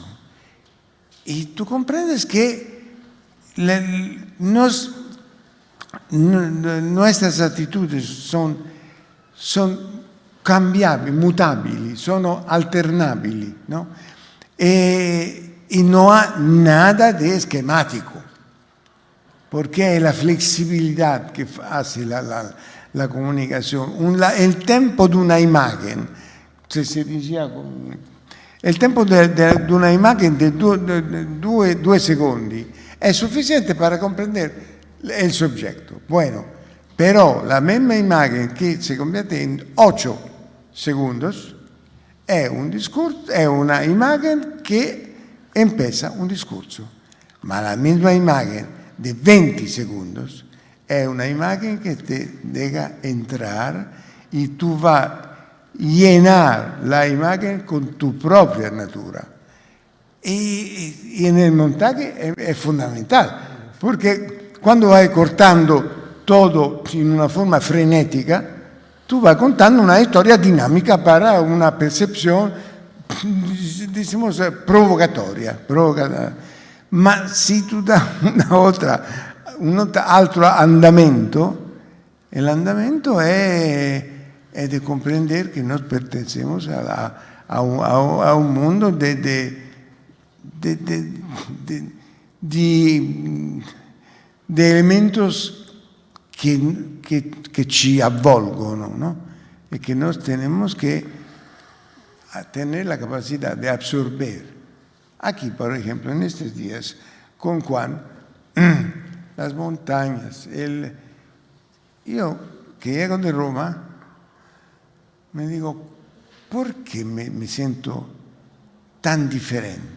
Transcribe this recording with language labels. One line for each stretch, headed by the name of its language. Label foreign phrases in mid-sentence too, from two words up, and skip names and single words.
Spanish: Y tú comprendes que nuestras actitudes son cambiables, mutables, son alternables, ¿no? Y no hay nada de esquemático, porque es la flexibilidad que hace la comunicación. El tempo de una imagen, se decía,
Italian: il tempo di una immagine di due secondi è sufficiente per comprendere il soggetto.
Spanish: Bueno, pero la misma imagen que se convierte en 8 segundos es un discurso, es una imagen que empieza un discurso. Ma la misma imagen de 20 segundos es una imagen que te deja entrar y tú vas a llenar la imagen con tu propia natura. Y en el montaje es fundamental, porque cuando vas cortando todo en una forma frenética, tú vas contando una historia dinámica para una percepción, decimos, provocatoria.
Italian: Ma si tu dai un altro andamento, l'andamento è di comprendere che noi perteneciamo a un mondo di
Spanish: elementos que
Italian: ci avvolgono, ¿no?
Spanish: Y que nos tenemos que tener la capacidad de absorber. Aquí, por ejemplo, en estos días, con Juan, las montañas, yo que llego de Roma, me digo, ¿por qué me siento tan diferente?